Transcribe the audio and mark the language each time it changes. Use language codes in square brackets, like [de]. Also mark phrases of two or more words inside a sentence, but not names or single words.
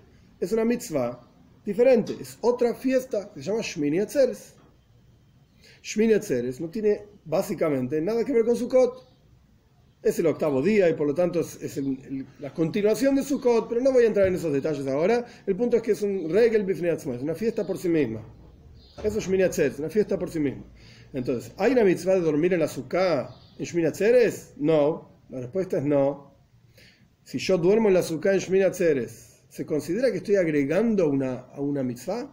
[es] Es una mitzvah diferente. Es otra fiesta que se llama Shmini Atzeres. Shmini Atzeres no tiene básicamente nada que ver con Sukkot. Es el 8º día y por lo tanto es la continuación de Sukkot, pero no voy a entrar en esos detalles ahora. El punto es que es un [he] רגל בפני עצמו, [es] es una fiesta por sí misma. Eso es Shmini Atzeres, una fiesta por sí misma. Entonces, ¿hay una mitzvah de dormir en la sukkah en Shmini Atzeres? No. La respuesta es no. Si yo duermo en la sukkah en Shmini Atzeres, ¿se considera que estoy agregando a una mitzvah?